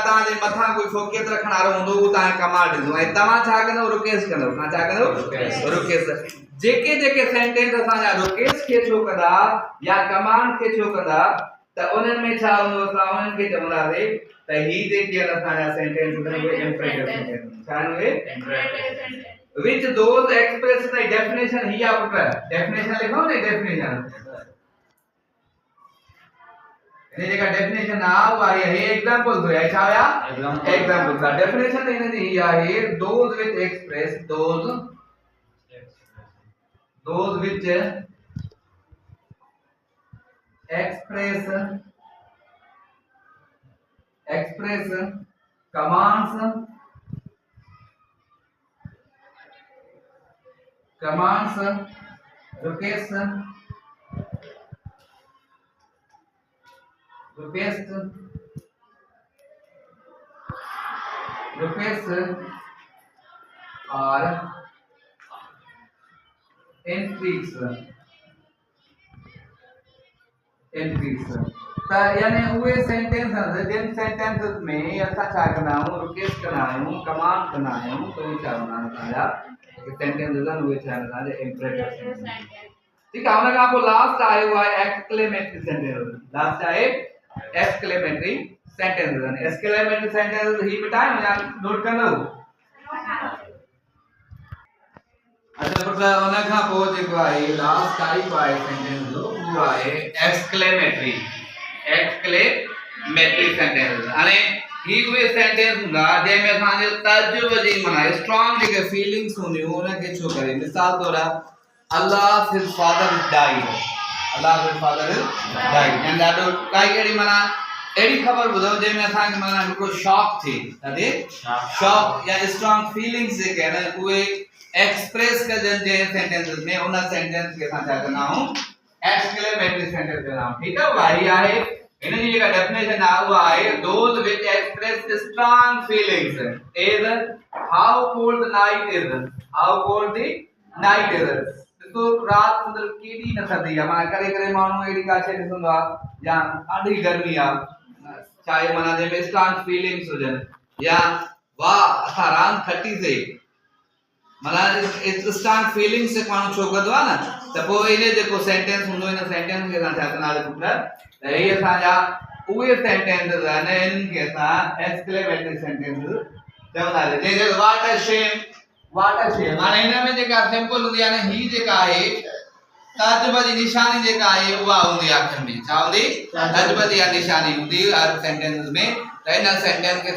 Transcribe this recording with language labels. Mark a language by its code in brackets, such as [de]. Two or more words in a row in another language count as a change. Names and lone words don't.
[sd] तव्हांजे मथां कोई फोकियत रखण वारो हूंदो उहो तव्हांखे कमांड ॾींदो ऐं तव्हां छा कंदव रिक्वेस्ट कंदव तव्हां छा कंदव रिक्वेस्ट जेके सेंटेंस असांजा रिक्वेस्ट खे छो कंदा या कमांड खे छो कंदा त उन्हनि में छा हूंदो असां उन्हनि खे चवंदासीं त ही जेके असांजा सेंटेंस आहिनि उहे [en] imperative sentence [sd] छा आहिनि उहे [en] imperative sentence which those express the definition [sd] ही आप definition लिखो ना definition [hi] ये जगह definition आ हुआ है example दो है क्या या example का definition देने दी है [en] those which express those which express commands request or entries [sd] यानी उहे सेंटेंस जिन सेंटेंसेस में असां छा कंदा आहियूं रिक्वेस्ट कंदा आहियूं कमांड कंदा आहियूं तो छा हूंदा असांजा सेंटेंसेस आहिनि उहे छा असांजा [en] imperative sentence [sd] ठीक आहे हुन खां पोइ लास्ट आयो आहे [en] exclamatory sentence [sd] लास्ट आहे [en] exclamatory sentence exclamatory sentence [sd] ही मिटायो या नोट कंदो अच्छा पुट हुन खां पोइ जेको आहे [en] last type [sd] आहे सेंटेंस जो उहो आहे [en] exclamatory exclamatory sentence [sd] हाणे ही उहे सेंटेंस हूंदा जंहिंमें असांजो तर्जुब जी माना स्ट्रॉन्ग जेके फीलिंग्स हूंदियूं उनखे छो करे मिसाल तौर [en] अल्लाह his father died अल्लाह his father died and that [sd] काई कहिड़ी माना एड़ी खबर ॿुधो जंहिंमें असांखे माना हिकिड़ो शॉक थिए शॉक या [en] strong feelings [sd] जेके आहिनि उहे एक्सप्रेस कजनि जंहिं सेंटेंसेस में उन सेंटेंस खे असां छा कंदा आहियूं [en] exclamatory sentence [sd] कंदा आहियूं ठीकु आहे भाई आहे इन जी जेका डेफिनेशन आहे उहा आहे [en] those which express strong feelings is how cold the night is how cold the night is [sd] ॾिसो राति मतलब केॾी न थधी आहे माना करे करे माण्हू अहिड़ी का शइ ॾिसंदो आहे या ॾाढी गर्मी आहे चाहे माना जंहिंमें [en] strong feelings [sd] हुजनि या वाह असां रांदि खटीसीं माना [en] strong feelings [sd] से माण्हू छो कंदो आहे न त पोइ इन जेको सेंटेंस हूंदो इन सेंटेंस खे असां छा कंदासीं पुट त ही असांजा उहे सेंटेंसेस आहिनि इन्हनि खे असां [en] exclamatory sentence [sd] चवंदासीं जंहिंखे [en] what a shame [sd] माना हिन में जेका सिंपल हूंदी आहे न ही जेका आहे तर्जुब जी निशानी जेका आहे उहा हूंदी आहे अखरनि में छा हूंदी तर्जुब जी निशानी हूंदी हर सेंटेंस में त इन सेंटेंस खे